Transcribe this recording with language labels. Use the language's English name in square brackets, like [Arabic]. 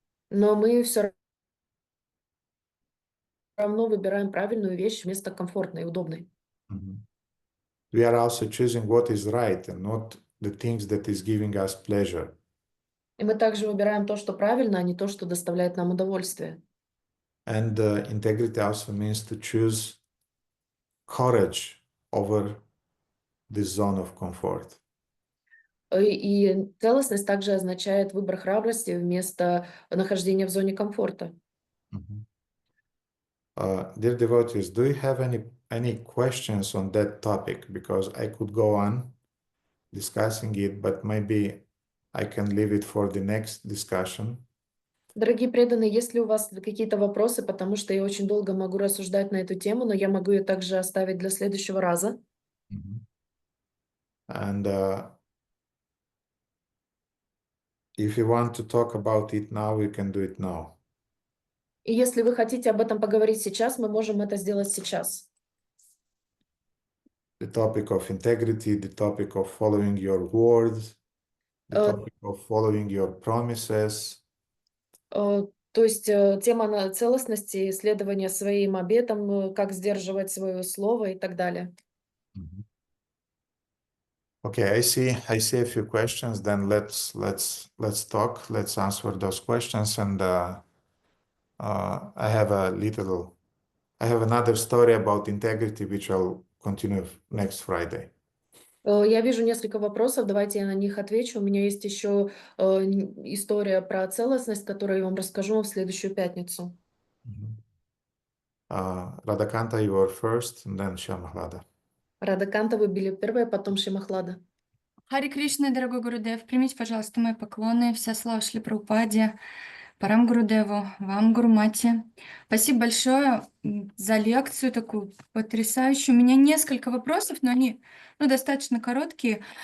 [Russian] Но мы все равно выбираем правильную вещь вместо комфортной и удобной. Mm-hmm. [English] We are also choosing what is right and not the things that is giving us pleasure. [Russian] И мы также выбираем то, что правильно, а не то, что доставляет нам удовольствие. [English] And integrity also means to choose courage over the zone of comfort. [Russian] И целостность также означает выбор храбрости вместо нахождения в зоне комфорта. Mm-hmm. [English] Dear devotees, do you have any questions on that topic? Because I could go on discussing it, but maybe I can leave it for the next discussion. [Russian] Дорогие преданные, есть ли у вас какие-то вопросы, потому что я очень долго могу рассуждать на эту тему, но я могу ее также оставить для следующего раза. Mm-hmm. [English] And if you want to talk about it now, you can do it now. [Russian] И если вы хотите об этом поговорить сейчас, мы можем это сделать сейчас. [English] The topic of integrity, the topic of following your words, the Э, topic of following your promises. [Russian] То есть тема целостности, исследования своим обетам, как сдерживать свое слово и так далее. [English] Okay, I see a few questions. Then let's talk. Let's answer those questions. And I have another story about integrity, which I'll continue next Friday. [Russian] Я вижу несколько вопросов, давайте я на них отвечу. У меня есть еще история про целостность, которую я вам расскажу в следующую пятницу. [English] Radhakanta, you were first, and then Shamahlada. [Russian] Радаканта, вы были первая, потом Шимахлада. Хари Кришна, дорогой Гурудев, примите, пожалуйста, мои поклоны. Вся слава Шри Прабхупаде, Парам Гурудеву, вам, Гурумати. Спасибо большое за лекцию такую потрясающую. У меня несколько вопросов, но они достаточно короткие.